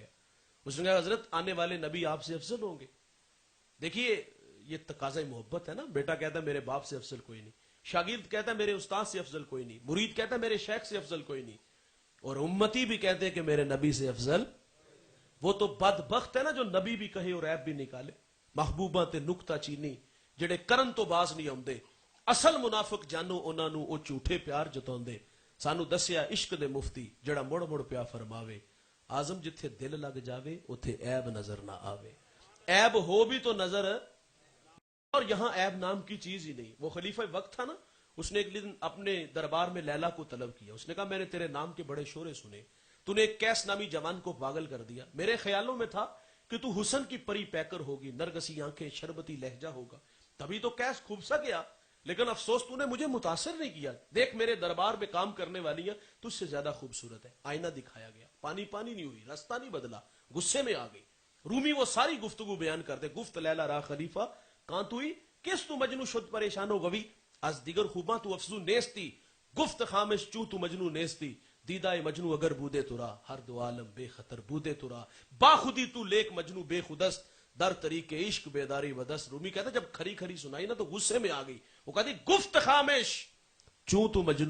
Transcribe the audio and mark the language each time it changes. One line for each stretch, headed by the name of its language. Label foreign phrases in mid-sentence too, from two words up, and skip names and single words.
Urdu: اس نے کہا حضرت آنے والے نبی آپ سے افضل ہوں گے. دیکھیے یہ تقاضۂ محبت ہے نا, بیٹا کہتا ہے میرے باپ سے افضل کوئی نہیں, شاگرد کہتا ہے میرے استاد سے افضل کوئی نہیں, مرید کہتا ہے میرے شیخ سے افضل کوئی نہیں, اور امتی بھی کہتے ہیں کہ میرے نبی سے افضل. وہ تو بدبخت ہے نا جو نبی بھی کہے اور عیب بھی نکالے.
Punjabi: محبوباں تے نکتہ چینی جڑے کرن تو باز نہیں آؤندے, اصل منافق جانو انہاں نو او جھوٹے پیار جتاؤندے. سانو دسیا عشق دے مفتی جڑا مڑ مڑ پیا فرماوے, آزم جتھے دل لگ جاوے اوتھے عیب نظر نہ آوے.
Urdu: عیب ہو بھی تو نظر, اور یہاں عیب نام کی چیز ہی نہیں. وہ خلیفہ وقت تھا نا, اس نے ایک دن اپنے دربار میں لیلا کو طلب کیا. اس نے کہا میں نے تیرے نام کے بڑے شورے سنے, تو نے ایک کیس نامی جوان کو پاگل کر دیا. میرے خیالوں میں تھا کہ تو حسن کی پری پیکر ہوگی, نرگسی آنکھیں, شربتی لہجہ ہوگا, تبھی تو کیس خوب سا گیا. لیکن افسوس تو نے مجھے متاثر نہیں کیا. دیکھ میرے دربار میں کام کرنے والی ہیں, تجھ سے زیادہ خوبصورت ہے. آئینہ دکھایا گیا, پانی پانی نہیں ہوئی, راستہ نہیں بدلا, غصے میں آ گئی. رومی وہ ساری گفتگو بیان کرتے.
Persian: گفت لیلا را خلیفہ کان توئی کس تو مجنو شد پریشان و غوی از دیگر خوباں تو افزون نیستی گفت خامش چوں تو مجنو نیستی دیدائے مجنو اگر بودے ترا ہر دو عالم بے خطر بودے ترا با خودی تو لیک مجنو بے خودست در طریق عشق بیداری ودست.
Urdu: رومی کہتا جب کھری کھری سنائی نا تو غصے میں آ گئی. وہ کہتی
Persian: گفت خامش چوں تو مجنو